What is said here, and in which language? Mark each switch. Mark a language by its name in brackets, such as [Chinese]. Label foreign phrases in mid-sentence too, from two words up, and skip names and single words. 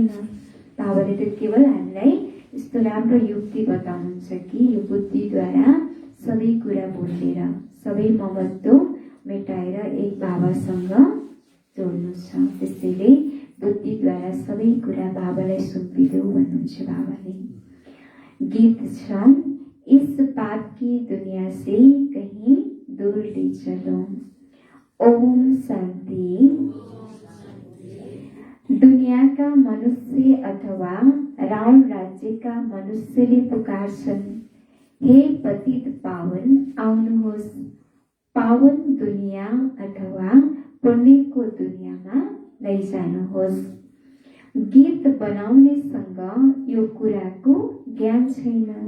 [Nepali] बाबाले त केवल हामीलाई यस्तो राम्रो युक्ति बताउनुहुन्छ कि यो बुद्धिद्वारा सबै कुरा भुलेर सबै ममत्व मेटाएर एक बाबासँग जोड्नु छ। त्यसैले बुद्धिद्वारा सबै कुरा बाबालाई सुम्पिदेऊ भन्नुहुन्छ बाबाले। गीत छ, [Hindi] इस पाप की दुनिया से कहीं दूर ले चलो। [Nepali] ओम शान्ति। दुनियाका मनुष्य अथवा राउँ राज्यका मनुष्यले पुकार्छन्, हे पतित पावन आउनुहोस्, पावन दुनिया अथवा पुण्यको दुनियाँमा लैजानुहोस्। गीत बनाउनेसँग यो कुराको ज्ञान छैन।